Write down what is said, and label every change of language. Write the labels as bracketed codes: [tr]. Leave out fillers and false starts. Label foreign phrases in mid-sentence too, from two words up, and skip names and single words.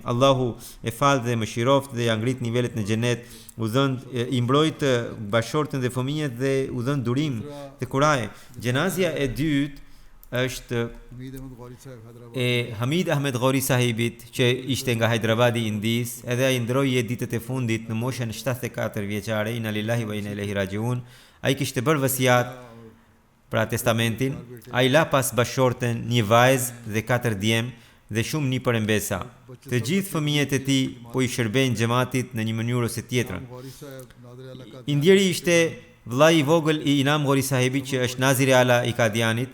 [sq] Allahu e fal dhe mëshiroft dhe ja ngrit nivelet në xhenet, u dhën i mbrojt bashortën dhe fëmijët dhe u dhën durim te kuraje. Gjenazja e dytë është e Hamid Ahmed Ghori sahibit, që ishte nga Hyderabadi, Indis, edhe ai ndroi ditët e fundit në moshën 74 vjeçare. [ar] إنا لله وإنا إليه راجعون. [sq] Ai kishte bërë vasiat, pra testamentin. Ai la pas bashortën, një vajzë dhe 4 djem dhe shumë nipër mbesa. Të gjithë fëmijët e tij po i shërbejnë xhamatit në një mënyrë ose tjetrën. Indjeri ishte vllai i vogël i Inam Ghori sahibit, që është Nazir Ala i Kadianit.